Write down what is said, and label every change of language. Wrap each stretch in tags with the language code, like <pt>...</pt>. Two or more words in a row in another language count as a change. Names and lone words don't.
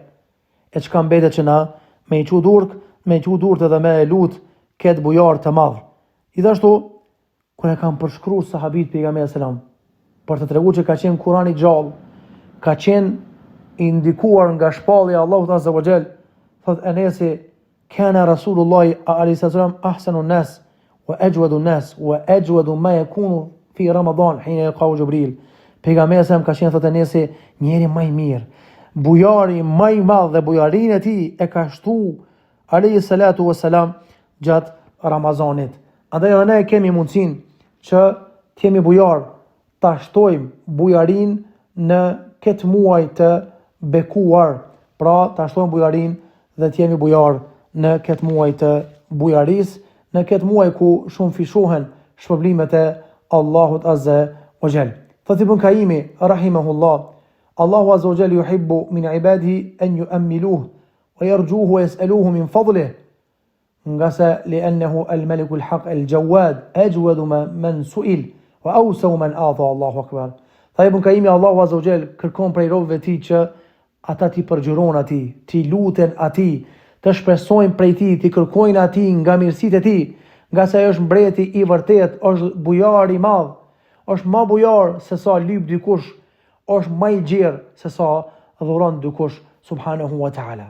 <sq>E çka mbetet që na me i qu durk edhe me lut këtë bujar të madh. Gjithashtu kur e kanë përshkruar sahabit pejgamberit selam, për të treguar që ka qenë Kurani gjallë, ka qenë i ndikuar nga shpallja e Allahut</sq> <ar>عز وجل,</ar> <sq>thot Enesi,</sq> <ar>كان رسول الله عليه السلام أحسن الناس وأجود الناس وأجود ما يكون في رمضان حين يلقاه جبريل.</ar> <sq>Pejgamberi selam ka qenë, thot Enesi, njeri më i mirë, bujari më i madh dhe bujarinë e tij e ka shtu</sq> <ar>عليه الصلاة والسلام</ar> <sq>gjatë Ramazanit. Andaj edhe ne kemi mundësinë që të jemi bujar, ta shtojmë bujarin në këtë muaj të bekuar, pra ta shtojmë bujarin dhe të jemi bujar në këtë muaj të bujaris, në këtë muaj ku shumë fishohen shpërblimet e Allahut</sq> <ar>عز وجل. Thot Ibn Kaimi رحمه الله، الله عز وجل يحب من عباده أن يؤملوه ويرجوه ويسألوه من فضله.</ar> <sq>Nga se</sq> <ar>لأنه الملك الحق الجواد أجود من سئل وأوسع من أعطى. الله أكبر.</ar> <sq>Tha Ibn Kaimi, Allahu</sq> <ar>عز وجل</ar> <sq>kërkon prej robëve ti që ata ti përgjëron ati, ti luten ati, të shpresojnë prej ti, ti kërkojnë ati nga mirësitë e ti, nga se është mbreti i vërtet, është bujar i madh, është ma bujar se sa lyp dikush, është ma i gjerë se sa dhuron dikush,</sq> <ar>سبحانه وتعالى.</ar>